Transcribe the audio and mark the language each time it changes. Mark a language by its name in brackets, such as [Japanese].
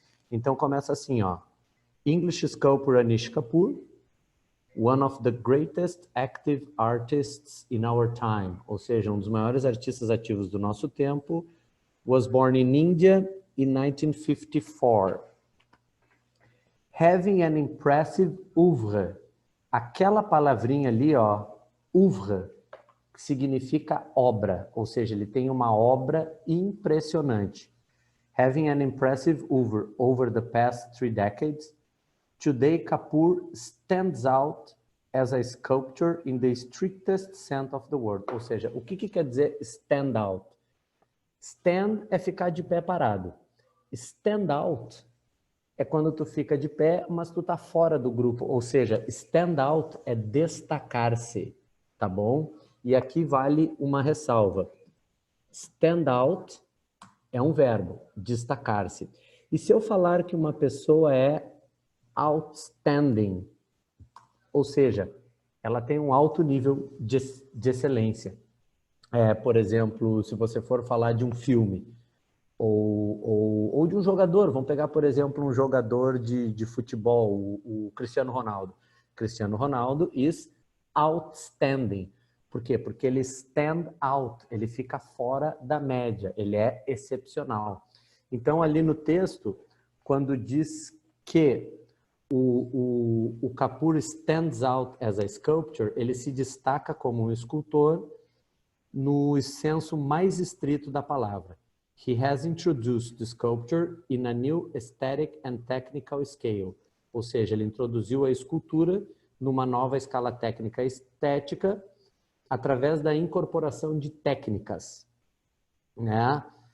[Portuguese] Então começa assim, ó. [English] English Sculptor Anish Kapoor, one of the greatest active artists in our time, [Portuguese] ou seja, um dos maiores artistas ativos do nosso tempo, [English] was born in India in 1954. Having an impressive oeuvre. [Portuguese] Aquela palavrinha ali, ó, oeuvre, significa obra, ou seja, ele tem uma obra impressionante. [English] Having an impressive oeuvre over the past 3 decades, today Kapoor stands out as a sculptor in the strictest sense of the word. [Portuguese] Ou seja, o que quer dizer stand out? Stand é ficar de pé parado. Stand out é quando tu fica de pé, mas tu tá fora do grupo. Ou seja, stand out é destacar-se, tá bom? E aqui vale uma ressalva. Stand out é um verbo, destacar-se. E se eu falar que uma pessoa é outstanding, ou seja, ela tem um alto nível de excelência. Por exemplo, se você for falar de um filme ou de um jogador, vamos pegar, por exemplo, um jogador de futebol, o Cristiano Ronaldo. [English] Cristiano Ronaldo is outstanding. [Portuguese] Por quê? Porque ele stand out, ele fica fora da média, ele é excepcional. Então, ali no texto, quando diz que o Kapoor [English] stands out as a sculptor, [Portuguese] ele se destaca como um escultor no senso mais estrito da palavra. [English] He has introduced the sculpture in a new aesthetic and technical scale. [Portuguese] Ou seja, ele introduziu a escultura numa nova escala técnica e estética através da incorporação de técnicas, né?